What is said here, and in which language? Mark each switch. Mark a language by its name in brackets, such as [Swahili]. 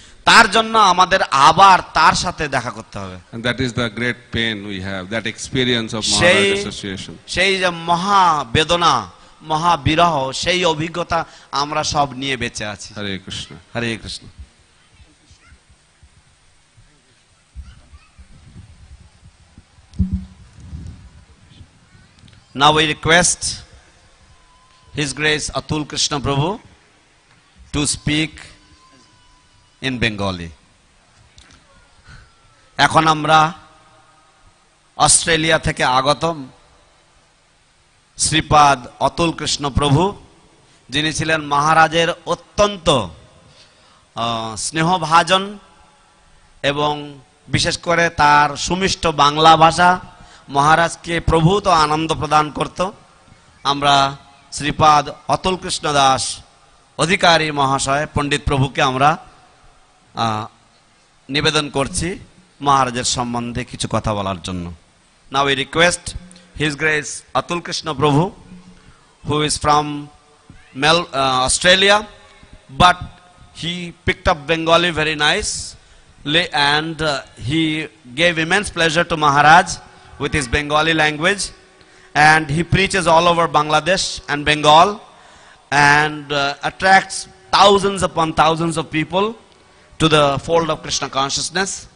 [Bangla] তার জন্য আমাদের আবার তার সাথে দেখা করতে হবে। [English] And that is the great pain we have, that experience of Maharaj association. [Bangla] সেই যে মহা বেদনা, মহা বিরহ, সেই অভিজ্ঞতা আমরা সব নিয়ে বেঁচে আছি। [English] Hare Krishna. [Bangla] Hare Krishna. [English] Now we request His Grace Atul Krishna Prabhu to speak in Bengali. [Bangla] এখন আমরা অস্ট্রেলিয়া থেকে আগতম শ্রীপাদ অতুল কৃষ্ণ প্রভু, যিনি ছিলেন মহারাজের অত্যন্ত স্নেহভাজন এবং বিশেষ করে তার সুমিষ্ট বাংলা ভাষা মহারাজকে প্রভূত আনন্দ প্রদান করত। আমরা শ্রীপাদ অতুল কৃষ্ণ দাস অধিকারী মহাশয় পণ্ডিত প্রভুকে আমরা নিবেদন করছি মহারাজের সম্বন্ধে কিছু কথা বলার জন্য। [English] Now we request His Grace Atul Krishna Prabhu, who is from Australia, but he picked up Bengali very nice, and he gave immense pleasure to Maharaj with his Bengali language, and he preaches all over Bangladesh and Bengal, and attracts thousands upon thousands of people to the fold of Krishna consciousness.